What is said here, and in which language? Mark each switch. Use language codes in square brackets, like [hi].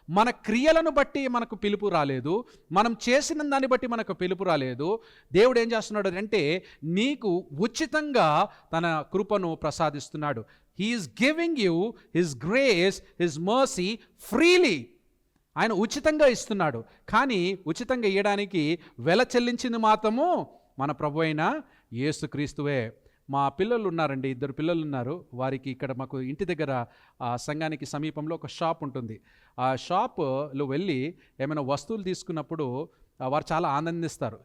[te] మన క్రియలను బట్టి మనకు పిలుపు రాలేదు, మనం చేసిన దాన్ని బట్టి మనకు పిలుపు రాలేదు. దేవుడు ఏం చేస్తున్నాడు అంటే, నీకు ఉచితంగా తన కృపను ప్రసాదిస్తున్నాడు. [en] He is giving you his grace, his mercy freely. [te] ఆయన ఉచితంగా ఇస్తున్నాడు. కానీ ఉచితంగా ఇవ్వడానికి వెల చెల్లించింది మాత్రము మన ప్రభు అయిన యేసుక్రీస్తువే. మా పిల్లలు ఉన్నారండి, 2 పిల్లలు ఉన్నారు. వారికి ఇక్కడ మాకు ఇంటి దగ్గర సంఘానికి సమీపంలో ఒక షాప్ ఉంటుంది. ఆ షాప్లో వెళ్ళి ఏమైనా వస్తువులు తీసుకున్నప్పుడు వారు చాలా ఆనందిస్తారు.